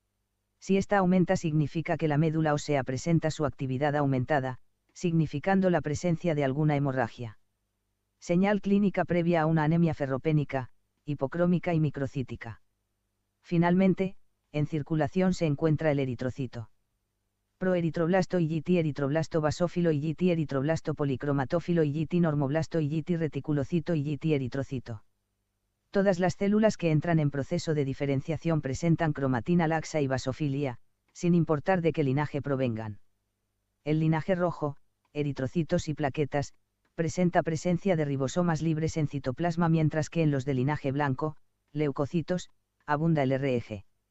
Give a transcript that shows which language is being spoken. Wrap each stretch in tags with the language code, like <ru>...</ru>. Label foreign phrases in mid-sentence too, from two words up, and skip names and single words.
<es>Si esta aumenta significa que la médula ósea presenta su actividad aumentada, significando la presencia de alguna hemorragia. Señal clínica previa a una anemia ferropénica, hipocrómica y microcítica. Finalmente, en circulación se encuentra el eritrocito. Proeritroblasto IgT eritroblasto basófilo IgT eritroblasto policromatófilo IgT normoblasto IgT reticulocito IgT eritrocito. Todas las células que entran en proceso de diferenciación presentan cromatina laxa y basofilia, sin importar de qué linaje provengan. El linaje rojo, eritrocitos y plaquetas, presenta presencia de ribosomas libres en citoplasma mientras que en los de linaje blanco, leucocitos, abunda el RG.</es>